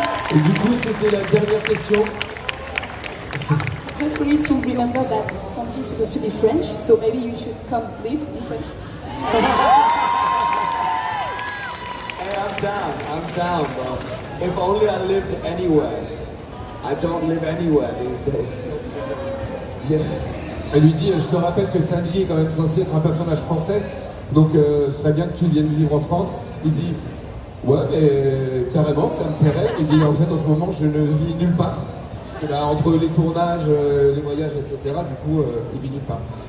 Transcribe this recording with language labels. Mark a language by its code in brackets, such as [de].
[fr] Et du coup c'était la dernière question. [en] Just for you to remember that Sanji is supposed to be French, so maybe you should come live in France. Hey, I'm down, bro. If only I lived anywhere. I don't live anywhere these days. Yeah. [fr] Elle lui dit, je te rappelle que Sanji est quand même censé être un personnage français, donc ce serait bien que tu viennes vivre en France. Il dit, ouais, mais carrément, ça me plairait. Il dit, en fait, en ce moment, je ne vis nulle part. Parce que là, entre les tournages, les voyages, etc., du coup, il vit nulle part.